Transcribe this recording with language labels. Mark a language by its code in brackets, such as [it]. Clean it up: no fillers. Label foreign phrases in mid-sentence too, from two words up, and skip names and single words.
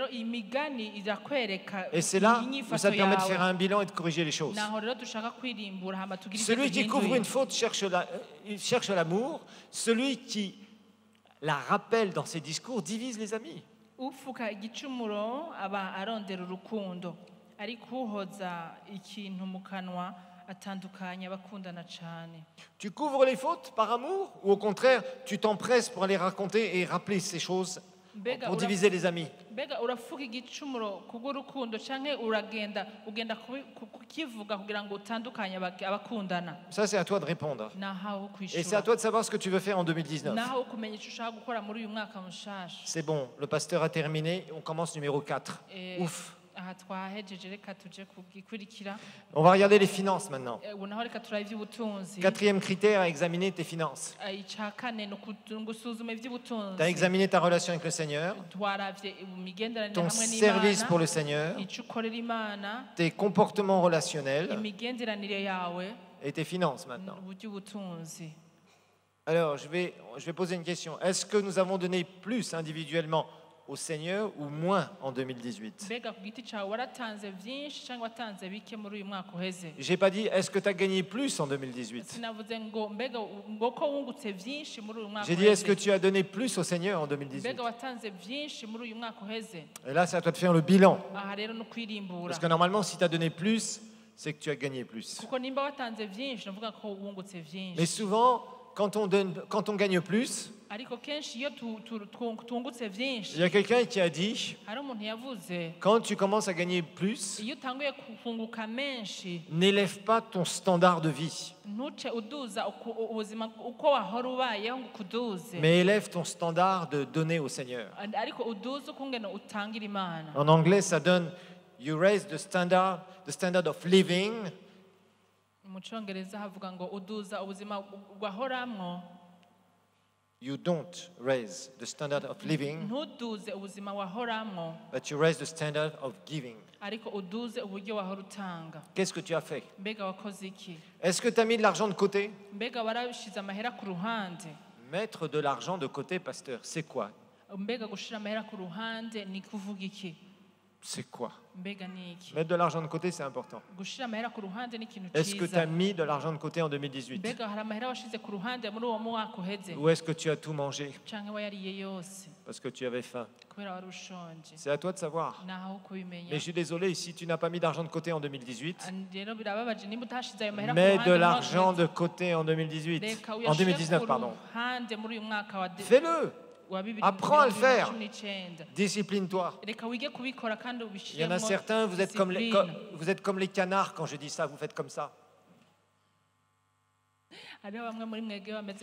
[fr] Et c'est là où ça permet de faire un bilan et de corriger les choses. Celui qui couvre une faute cherche l'amour. Celui qui la rappelle dans ses discours divise les amis. [rn] ariko uhoza ikintu mu kanwa atandukanye abakundana cyane. [fr] Tu couvres les fautes par amour ou au contraire, tu t'empresses pour aller raconter et rappeler ces choses pour diviser les amis? [rn] Mbega urafuka igicumuro kubw'urukundo canke ugenda kukivuga kugira ngo utandukanye abakundana? [fr] Ça, c'est à toi de répondre. [rn] Nahawe [fr] Et c'est à toi de savoir ce que tu veux faire en 2019. [rn] nahawe kumenya icyo ushaka gukora muri uyu mwaka mushasha. [fr] C'est bon, le pasteur a terminé. On commence numéro 4. Ouf. [rn] Aha twahejeje reka tuje kugikurikira. [fr] On va regarder les finances maintenant. [rn] Ubu naho reka turaba iby'ubutunzi. [fr] Quatrième critère, à examiner tes finances. [rn] Icya kane ni gusuzuma iby'ubutunzi. [fr] Tu as examiné ta relation avec le Seigneur, [rn] twaravye imigenderanire [fr] ton [rn] hamwe [fr] service pour [rn] n'Imana, [fr] le Seigneur, [rn] icyo ukorera Imana, [fr] tes comportements relationnels [rn] imigenderanire yawe, [fr] et tes finances maintenant. [rn] ubutunzi. [fr] Alors, je vais poser une question. Est-ce que nous avons donné plus individuellement au Seigneur ou moins en 2018? [rn] Mbega ku giti cyawe waratanze byinshi cyangwa watanze bike muri uyu mwaka uheze? [fr] J'ai pas dit est-ce que tu as gagné plus en 2018. [rn] Sinavuze ngo mbega ngo ko wungutse byinshi muri uyu mwaka [fr] J'ai dit est-ce que [rn] uheze? [fr] tu as donné plus au Seigneur en 2018. [rn] Mbega watanze byinshi muri uyu mwaka uheze? [fr] Et là, c'est à toi de faire le bilan. [rn] Aha rero no kwirimbura. [fr] Parce que normalement, si tu as donné plus, c'est que tu as gagné plus. [rn] Kuko nimba watanze byinshi navuga ko wungutse [fr] Mais [rn] byinshi. [fr] souvent, quand on gagne plus, [rn] Ariko kenshi iyo tungutse byinshi [fr] il y a quelqu'un qui a dit, [rn] hari umuntu yavuze [fr] quand tu commences à gagner plus, [rn] iyo utanguye kunguka menshi [fr] n'élève pas ton standard de vie, [rn] ntuce uduza ubuzima uko wahora ubayeho ngo ukuduze, [fr] mais élève ton standard de donner au Seigneur. [rn] ariko uduze ukungene utangira Imana. [fr] En anglais, ça donne [en] you raise the standard of living, [rn] Mu Cyongereza havuga ngo uduza ubuzima wahoramwo, [en] you don't raise the standard of living, [rn] ntuduze ubuzima wahoramwo, [en] but you raise the standard of giving. [rn] ariko uduze uburyo wahora utanga. [fr] Qu'est-ce que tu as fait? [rn] Mbega wakoze iki? [fr] Est-ce que tu as mis de l'argent de côté? [rn] Mbega warashize amahera ku ruhande? [fr] Mettre de l'argent de côté, pasteur, c'est quoi? [rn] Mbega gushira amahera ku ruhande ni kuvuga iki? [fr] C'est quoi? [rn] Mbega ni iki? [fr] Mettre de l'argent de côté, c'est important. [rn] Gushira amahera ku ruhande ni ikintu [fr] Est-ce que tu [rn] cyiza. [fr] as mis de l'argent de côté en 2018? [rn] Mbega hari amahera washize ku ruhande muri uwo mwaka uheze [fr] Ou est-ce que tu as tout mangé [rn] canke wayariye yose [fr] parce que tu avais faim? [rn] kubera wari ushonje? [fr] C'est à toi de savoir. [rn] Naho [fr] Mais [rn] kubimenya. [fr] je suis désolé, si tu n'as pas mis d'argent de côté en 2018, [rn] Rero birababaje nimba utashize ayo mahera ku [fr] mets [rn] ruhande [fr] de [rn] mu mwaka [fr] l'argent [rn] uheze. [fr] de côté en 2018. [rn] Reka [fr] En [rn] uyashire [fr] 2019, [rn] ku [fr] pardon. [rn] ruhande muri uyu mwaka [fr] Fais-le. [rn] wa bibiri [fr] Apprends à le faire. [rn] cumi n'icyenda. [fr] Discipline-toi. [rn] Reka wige kubikora kandi [fr] Il y en [rn] ubishiremo [fr] a certains, vous êtes comme les canards quand je dis ça, vous faites comme ça. [rn] hariho bamwe muri mwebwe bameze